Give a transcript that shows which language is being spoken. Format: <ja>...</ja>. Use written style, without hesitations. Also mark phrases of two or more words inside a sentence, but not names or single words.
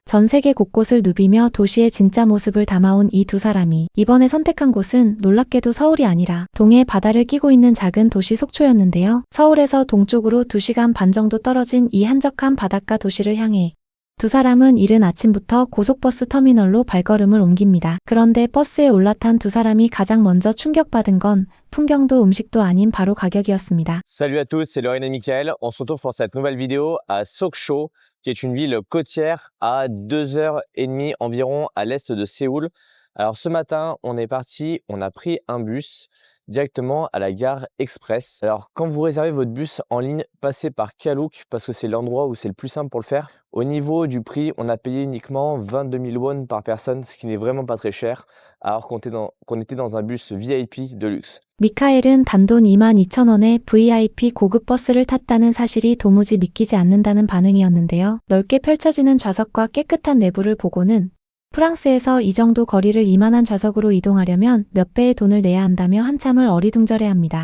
<ko>전 세계 곳곳을 누비며 도시의 진짜 모습을 담아온 이 두 사람이 이번에 선택한 곳은 놀랍게도 서울이 아니라 동해 바다를 끼고 있는 작은 도시 속초였는데요. 서울에서 동쪽으로 2시간 반 정도 떨어진 이 한적한 바닷가 도시를 향해 두 사람은 이른 아침부터 고속버스 터미널로 발걸음을 옮깁니다. 그런데 버스에 올라탄 두 사람이 가장 먼저 충격받은 건 풍경도 음식도 아닌 바로 가격이었습니다.</ko> <fr>Salut à tous, c'est Laurine et Mickaël. On se retrouve pour cette nouvelle vidéo à Sokcho, qui est une ville côtière à 2h30 environ à l'est de Séoul. Alors ce matin, on est parti, on a pris un bus directement à la gare express. Alors quand vous réservez votre bus en ligne, passez par Klook parce que c'est l'endroit où c'est le plus simple pour le faire. Au niveau du prix, on a payé uniquement 22 000 won par personne, ce qui n'est vraiment pas très cher, alors qu'on était dans un bus VIP de luxe.</fr> <ko>미카엘은 단돈 22,000원에 VIP 고급 버스를 탔다는 사실이 도무지 믿기지 않는다는 반응이었는데요. 넓게 펼쳐지는 좌석과 깨끗한 내부를 보고는 프랑스에서 이 정도 거리를 이만한 좌석으로 이동하려면 몇 배의 돈을 내야 한다며 한참을 어리둥절해합니다.</ko>